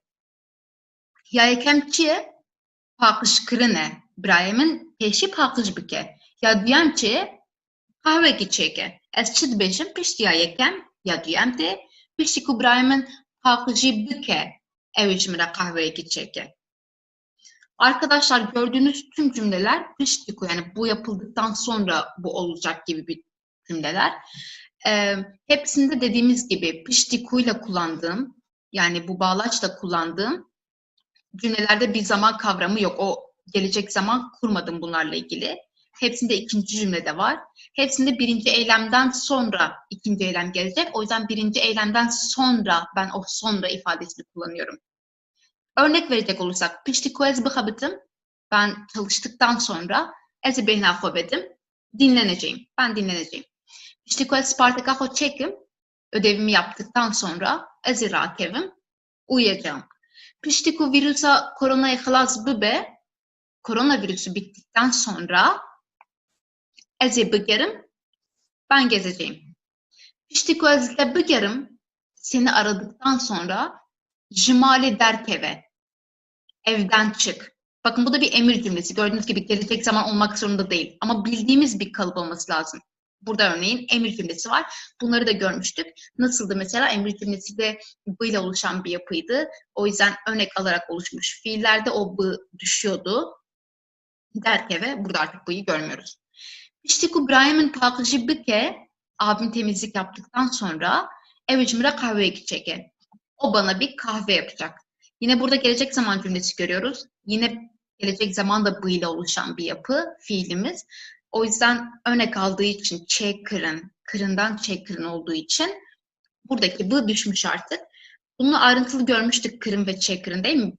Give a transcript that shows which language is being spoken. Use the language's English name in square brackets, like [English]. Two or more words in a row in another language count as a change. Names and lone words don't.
[Kurdish] Ya yekem çi ye? Paqijkirin e. Birayê min pêşî paqij bike. Ya duyem çi ye? Qehwekî çêke. Ez çi dibêjim? Piştî ya yekem ya duyem tê. Piştî ku birayê min paqijî bike, ew ê ji min re qehweyekî çêke. [Turkish] Arkadaşlar gördüğünüz tüm cümleler [Kurdish] piştî ku, [Turkish] yani bu yapıldıktan sonra bu olacak gibi bir cümleler. Hepsinde dediğimiz gibi [Kurdish] piştî ku [Turkish] ile kullandığım, yani bu bağlaçla kullandığım cümlelerde bir zaman kavramı yok. O gelecek zaman kurmadım bunlarla ilgili. Hepsinde ikinci cümlede var. Hepsinde birinci eylemden sonra ikinci eylem gelecek. O yüzden birinci eylemden sonra ben o sonra ifadesini kullanıyorum. Örnek verecek olursak, [Kurdish] piştî ku ez bixebitim, [Turkish] ben çalıştıktan sonra [Kurdish] ez ê bêhna xwe vedim, [Turkish] dinleneceğim. Ben dinleneceğim. [Kurdish] Piştî ku ez sparteka xwe çekim, [Turkish] ödevimi yaptıktan sonra [Kurdish] ez ê rakevim, uyuyacağım. Piştî ku vîrusa koronayê xelas bibe, [Turkish] koronavirüsü bittikten sonra [Kurdish] ez ê bigerim, [Turkish] ben gezeceğim. [Kurdish] Piştî ku ez te bigerim, [Turkish] seni aradıktan sonra [Kurdish] ji malê derkeve, [Turkish] evden çık. Bakın bu da bir emir cümlesi. Gördüğünüz gibi gelecek zaman olmak zorunda değil. Ama bildiğimiz bir kalıp olması lazım. Burada örneğin emir cümlesi var. Bunları da görmüştük. Nasıldı mesela? Emir cümlesi de bu ile oluşan bir yapıydı. O yüzden örnek alarak oluşmuş. Fiillerde o bu düşüyordu. Derkeve. Burada artık bu'yu görmüyoruz. [Kurdish] Piştî ku birayê paqijî bike, [Turkish] abim temizlik yaptıktan sonra [Kurdish] ev ji min re qehweyekî çêke. [Turkish] O bana bir kahve yapacak. Yine burada gelecek zaman cümlesi görüyoruz. Yine gelecek zaman da bu ile oluşan bir yapı, fiilimiz. O yüzden örnek aldığı için çekırın, kırından çekırın olduğu için buradaki bu düşmüş artık. Bunu ayrıntılı görmüştük, kırın ve çekırın, değil mi?